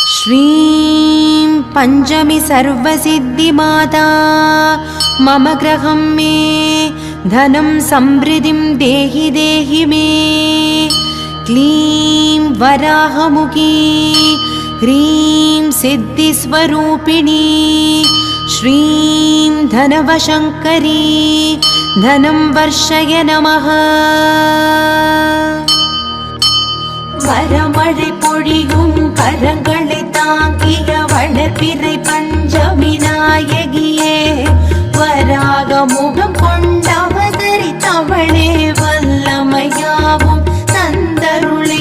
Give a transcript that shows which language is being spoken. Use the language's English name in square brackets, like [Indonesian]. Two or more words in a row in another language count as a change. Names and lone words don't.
[Sanskrit] श्रीं पंचमी सर्वसिद्धिमाता मम ग्रहं मे धनं समृद्धिं देहि देहि मे। क्लीं वराहमुखी ह्रीं सिद्धिस्वरूपिणी श्रीं धनवशङ्करी धनं वर्षय नमः। [Tamil] வரமழை பொழியும் கரங்களை தாங்கிய வளர்பிறை பஞ்சமி நாயகியே, வராக முகம் கொண்டவதரித்தவளே, வல்லமையாவும் தந்தருளே.